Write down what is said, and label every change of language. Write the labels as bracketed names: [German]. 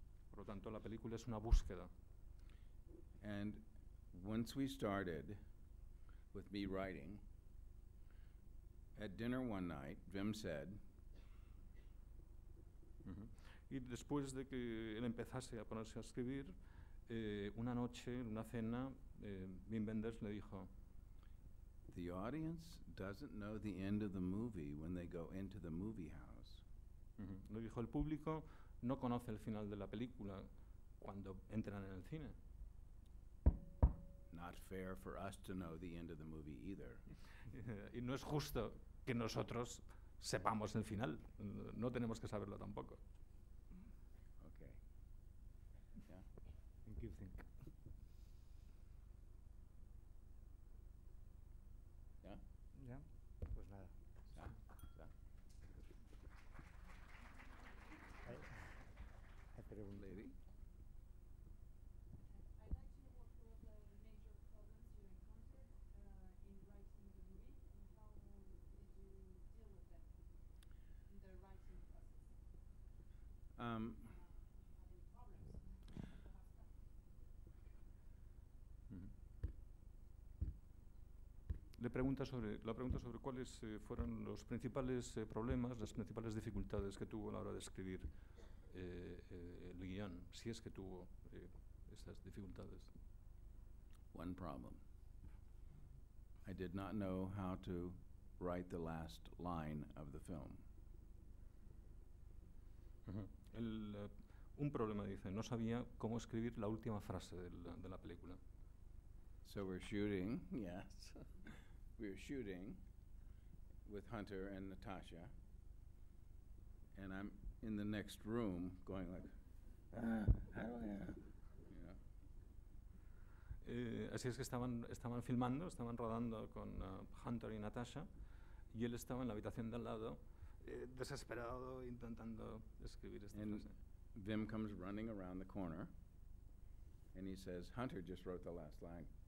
[Spanish] Por lo tanto, la película es una búsqueda. [English] And once we started with me writing, at dinner one night, Wim said, [Spanish] Y después de que él empezase a ponerse a escribir, una noche, en una cena, Wim Wenders le dijo, [English] "The audience doesn't know the end of the movie when they go into the movie house." [Spanish] Le dijo, el público no conoce el final de la película cuando entran en el cine. [English] Not fair for us to know the end of the movie either. [Spanish] Y no es justo que nosotros sepamos el final. No tenemos que saberlo tampoco. [English] Okay. Yeah. Thank you, think. Yeah? [Spanish] Ya, pues nada. [English] Yeah? Yeah? [Spanish] Hay preguntas. [English] Lady? I'd like to know what were the major problems you encountered in writing the movie, and how did you deal with them in the writing process? [Spanish] La pregunta sobre cuáles fueron los principales problemas, las principales dificultades que tuvo a la hora de escribir el guión, si es que tuvo estas dificultades. [English] One problem. I did not know how to write the last line of the film. [Spanish] Un problema, dice, no sabía cómo escribir la última frase de la película. [English] So we're shooting, yes. We were shooting with Hunter and Natasha, and I'm in the next room going like, how do I, you know? [Spanish] Así es que estaban filmando, estaban rodando con Hunter y Natasha, y él estaba en la habitación de al lado, desesperado, intentando escribir esta [English] And [Spanish] frase. [English] Vim comes running around the corner, and he says, Hunter just wrote the last line.